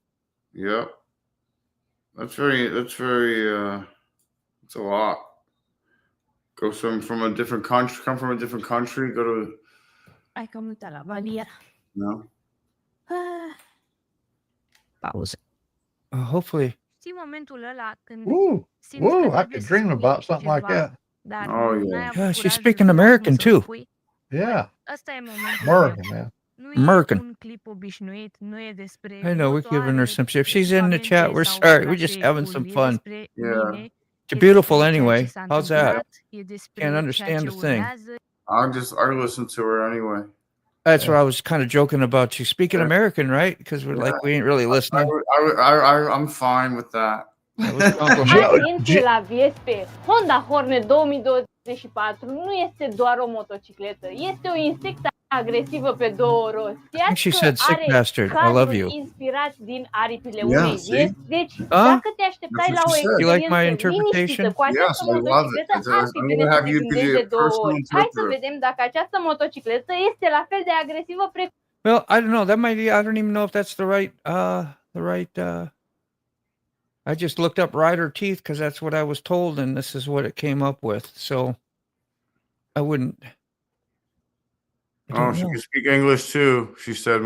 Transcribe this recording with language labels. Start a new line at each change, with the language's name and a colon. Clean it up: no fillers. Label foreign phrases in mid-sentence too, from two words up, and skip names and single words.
English: yeah. That's it's a lot. Go from a different country, come from a different country, go to.
Filipino: Ay, kamusta la Valier?
English: No. Pause. Hopefully.
Romanian: Știi momentul ăla când
English: Woo, I could dream about something like that.
Romanian: Dar
English: Oh,
Romanian: n-ai
English: yeah.
Romanian: avut
English: Yeah, she's
Romanian: curajul
English: speaking
Romanian: să mă
English: American
Romanian: apuc să
English: too.
Romanian: spui.
English: Yeah.
Romanian: Ăsta e momentul
English: American,
Romanian: meu.
English: man.
Romanian: Nu e
English: American.
Romanian: un clip obișnuit, nu e despre
English: I know, we're giving her
Romanian: motoare,
English: some shit. If she's in the chat,
Romanian: echipamente
English: we're
Romanian: sau
English: sorry. We're just having
Romanian: traseuri.
English: some
Romanian: E
English: fun.
Romanian: despre
English: Yeah.
Romanian: mine,
English: You're
Romanian: e
English: beautiful
Romanian: despre ceea ce
English: anyway.
Romanian: s-a
English: How's that?
Romanian: întâmplat, e despre
English: Can't
Romanian: ceea
English: understand
Romanian: ce
English: a thing.
Romanian: urmează.
English: I listen to her anyway. That's Yeah. what I was kind of joking about you. Speaking Yeah. American, right? Because we're like, we ain't really listening. I'm fine with that. That was Uncle Joe- Joe.
Romanian: Atenție la Vespe! Honda Hornet 2024 nu este doar o motocicletă, este o insectă agresivă pe două roți.
English: I think she said sick
Romanian: Are
English: bastard. I love
Romanian: cadruri
English: you.
Romanian: inspirați din aripile
English: Yeah,
Romanian: unei
English: see?
Romanian: vieți. Deci, Ah? dacă te așteptai
English: That's
Romanian: la
English: what
Romanian: o
English: she said. You like my
Romanian: experiență
English: interpretation?
Romanian: liniștită cu această
English: Yes, I love it.
Romanian: motocicletă, ar fi
English: I'm
Romanian: bine
English: gonna
Romanian: să
English: have
Romanian: te
English: you be
Romanian: gândești
English: the
Romanian: de două
English: personal
Romanian: ori. Hai să
English: interpreter.
Romanian: vedem dacă această motocicletă este la fel de agresivă precum
English: Well, I don't know. That might be. I don't even know if that's the right. I just looked up rider teeth because that's what I was told, and this is what it came up with. So I wouldn't. I Oh, don't she know. can speak English too. She said,